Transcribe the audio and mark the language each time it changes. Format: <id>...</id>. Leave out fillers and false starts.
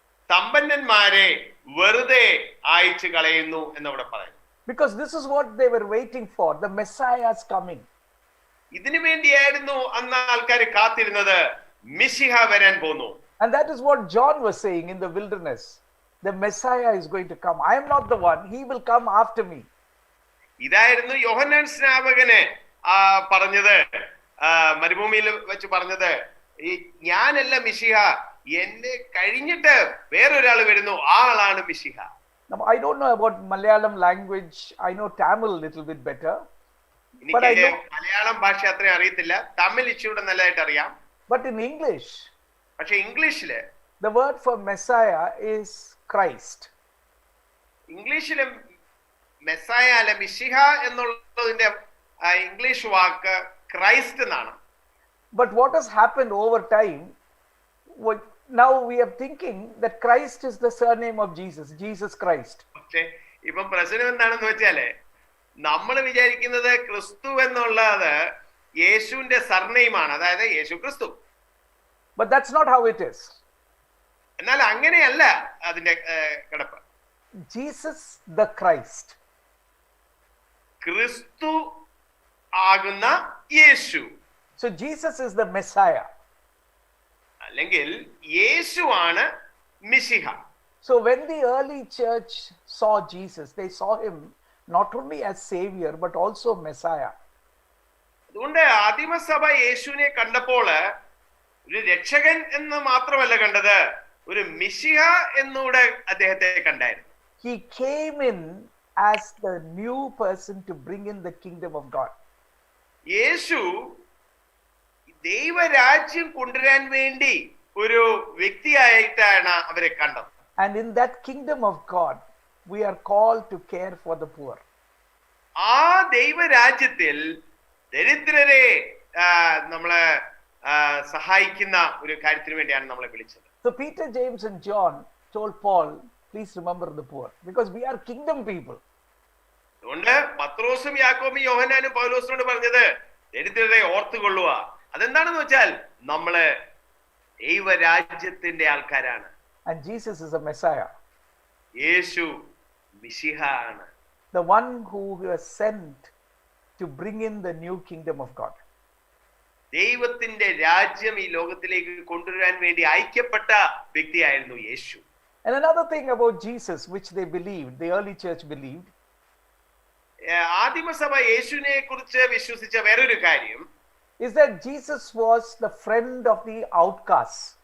<ml>സമ്പന്നന്മാരെ വെറുതെ അയച്ചു കളയുന്നു എന്നവിടെ പറയുന്നു.</ml> <en>Because this is what they were waiting for, the Messiah's coming.</en> <ml>ഇതിനു വേണ്ടിയായിരുന്നു അന്ന് ആൾക്കാർ കാത്തിരുന്നത്, മിശിഹ വരാൻ പോകുന്നു.</ml> <en>And that is what John was saying in the wilderness. The Messiah is going to come. I am not the one. He will come after me.</en> <ml>ഇതായിരുന്നു യോഹന്നാൻ സ്നാപകന് പറഞ്ഞത്, മരുഭൂമിയിൽ വെച്ച് പറഞ്ഞത്, ഈ ഞാനല്ല മിശിഹ, എന്നെ കഴിഞ്ഞിട്ട് വേറൊരാൾ വരുന്നു, ആ ആളാണ് മിശിഹ.</ml> <en>Now, I don't know about Malayalam language. I know Tamil a little bit better.</en> <ml>എനിക്ക് മലയാളം ഭാഷ അത്രയും അറിയത്തില്ല, തമിഴ് ഇച്ചിരി നല്ലതായിട്ട് അറിയാം.</ml> <en>But in English,</en> <ml>പക്ഷെ ഇംഗ്ലീഷില്</ml> <en>the word for Messiah is Christ.</en> <ml>ഇംഗ്ലീഷിലെ മെസ്സായ അല്ല മിശിഹ എന്നുള്ളതിന്റെ ഇംഗ്ലീഷ് വാക്ക് ക്രൈസ്റ്റ് എന്നാണ്.</ml> <en>But what has happened over time, now we are thinking that Christ is the surname of Jesus, Jesus Christ.</en> <ml>പക്ഷെ ഇപ്പം പ്രശ്നം എന്താണെന്ന് വെച്ചാല് നമ്മൾ വിചാരിക്കുന്നത് ക്രിസ്തു എന്നുള്ളത് യേശുവിന്റെ സർനെയിമാണ്, അതായത് യേശു ക്രിസ്തു.</ml> <en>But that's not how it is.</en> <ml>എന്നാൽ അങ്ങനെയല്ല അതിന്റെ കിടപ്പ്.</ml> <en>Jesus the Christ.</en> <ml>ക്രിസ്തു ആകുന്ന യേശു.</ml> <en>So Jesus is the Messiah.</en> <ml>അല്ലെങ്കിൽ യേശുവാണ് മിശിഹ.</ml> <en>So when the early church saw Jesus, they saw him not only as Savior but also Messiah.</en> <ml>അതുകൊണ്ട് ആദിമസഭ യേശുവിനെ കണ്ടപ്പോൾ ഒരു രക്ഷകൻ എന്ന് മാത്രമല്ല കണ്ടത്, ഒരു മിശിഹ എന്നൂടെ അദ്ദേഹത്തെ കണ്ടായിരുന്നു.</ml> <en>He came in as the new person to bring in the kingdom of God.</en> <ml>യേശു ദൈവരാജ്യം കൊണ്ടുവരാൻ വേണ്ടി ഒരു വ്യക്തിയായിട്ടാണ് അവരെ കണ്ടത്.</ml> <en>And in that kingdom of God, we are called to care for the poor.</en> <ml>ആ ദൈവരാജ്യത്തിൽ ദരിദ്രരെ നമ്മളെ സഹായിക്കുന്ന ഒരു കാര്യത്തിന് വേണ്ടിയാണ് നമ്മളെ വിളിച്ചത്.</ml> <en>So Peter, James and John told Paul, please remember the poor, because we are kingdom people.</en> <ml>അതുകൊണ്ട് പത്രോസും യാക്കോബും യോഹന്നാനും പൗലോസിനോട് പറഞ്ഞത് ദരിദ്രരെ ഓർത്തുകൊള്ളുക. അതെന്താണെന്ന് വെച്ചാൽ നമ്മള് ദൈവരാജ്യത്തിന്റെ ആൾക്കാരാണ്.</ml> <en>And Jesus is a Messiah,</en> <ml>യേശു മിശിഹ ആണ്,</ml> <en>the one who was sent to bring in the new kingdom of God.</en> <ml>ദൈവത്തിന്റെ രാജ്യം ഈ ലോകത്തിലേക്ക് കൊണ്ടുവരാൻ വേണ്ടി അയക്കപ്പെട്ട വ്യക്തിയായിരുന്നു യേശു.</ml> <en>And another thing about Jesus, which they believed, the early church believed,</en> <ml>ആദിമസഭ യേശുവിനെ കുറിച്ച് വിശ്വസിച്ച വേറൊരു കാര്യം</ml> <en>is that Jesus was the friend of the outcasts.</en>